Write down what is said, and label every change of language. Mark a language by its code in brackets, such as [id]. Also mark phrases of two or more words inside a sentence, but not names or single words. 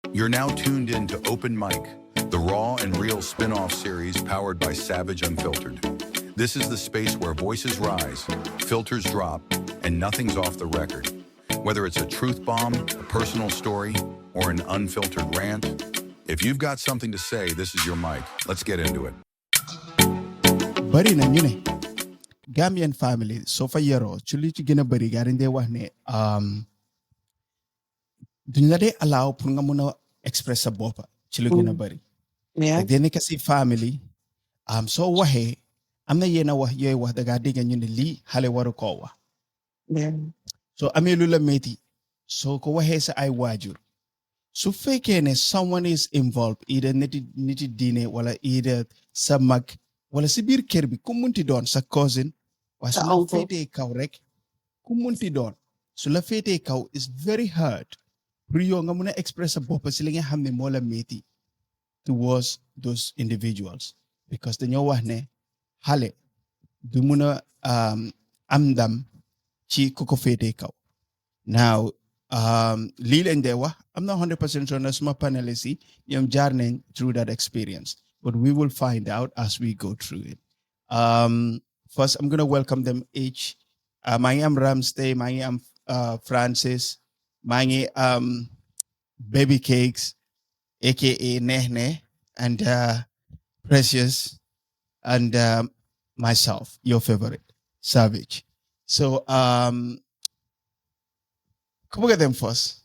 [en] You're now tuned in to Open Mic, the raw and real spin off series powered by Savage Unfiltered. This is the space where voices rise, filters drop, and nothing's off the record. Whether it's a truth bomb, a personal story, or an unfiltered rant, if you've got something to say, this is your mic. Let's get into it. [wo] Bari na ñu ne [en] Gambian family [wo] soo fa yaroo ci li ci gën a bëri gaa dañ dee wax ne duñ la dee allow pour nga mun a express sa boppa ci lu gën a bëri [en] Yeah. [wo] ak dee nekk si family soo waxee am na yenn wax yooyu wax da ngaa dégg ñu ne lii xale waru koo wax [en] Yeah. [wo] soo amee lu la métti soo ko waxee sa ay waajur su fekkee ne [en] someone is involved either [wo] niti diine wala either sa mag wala si biir kër bi ku munti doon sa cousin waaye su Sa la uncle. féetee kaw rek ku munti doon su la féetee kaw [en] is very hard [wo] pour yow nga mun a express sa bopp si li nga xam ne moo la métti [en] towards those individuals because [wo] dañoo wax ne xale du mun a am ndam ci ku ko féetee kaw now lii lañ dee wax am na 100% sure na suma panelists yi ñoom jaar nañ [en] through that experience but we will find out as we go through it. First, I'm going to welcome them each. [wo] Maa ngi am Ramstay, maa ngi am Francis, maa ngi Baby Cakes, aka Nehne, and Precious, [en] and myself, your favorite, [wo] Savage. [en] So, come look at them first.